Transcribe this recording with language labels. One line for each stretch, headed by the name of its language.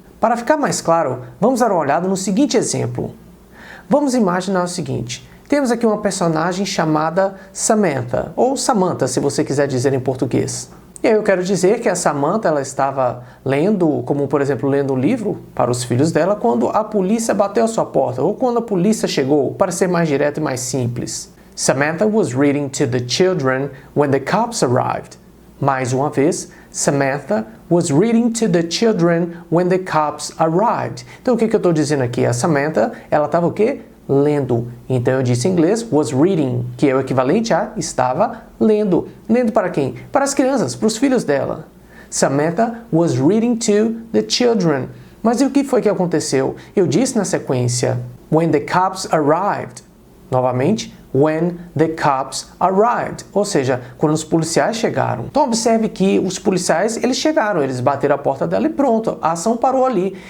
Portuguese: Para ficar mais claro, vamos dar uma olhada no seguinte exemplo. Vamos imaginar o seguinte: temos aqui uma personagem chamada Samantha, ou Samantha, se você quiser dizer em português. E aí eu quero dizer que a Samantha ela estava lendo, como por exemplo, lendo um livro para os filhos dela quando a polícia bateu à sua porta, ou quando a polícia chegou, para ser mais direto e mais simples.
English: Samantha was reading to the children when the cops arrived.
Portuguese: Mais uma vez,
English: Samantha was reading to the children when the cops arrived.
Portuguese: Então o que eu estou dizendo aqui? A Samantha, ela estava o quê? Lendo. Então eu disse em inglês was reading, que é o equivalente a estava lendo. Lendo para quem? Para as crianças, para os filhos dela.
English: Samantha was reading to the children.
Portuguese: Mas e o que foi que aconteceu? Eu disse na sequência
English: when the cops arrived.
Portuguese: Novamente,
English: when the cops arrived,
Portuguese: ou seja, quando os policiais chegaram. Então observe que os policiais, eles chegaram, eles bateram a porta dela e pronto, a ação parou ali.